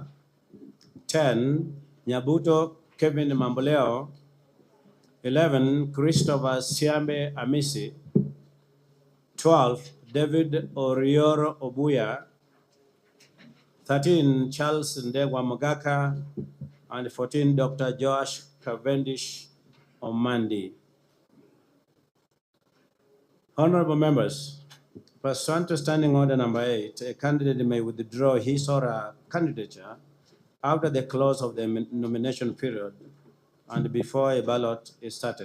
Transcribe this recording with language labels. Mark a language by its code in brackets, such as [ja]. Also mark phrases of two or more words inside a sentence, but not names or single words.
[en] 10, Nyabuto Kevin Mamboleo. 11, Christopher Siambe Amisi. 12, David Orioro Obuya. 13, Charles Ndegwa Mogaka. And 14, Dr. Josh Cavendish Omandi. Honorable members, pursuant to standing order number 8, a candidate may withdraw his or her candidature after the close of the nomination period and before a ballot is started.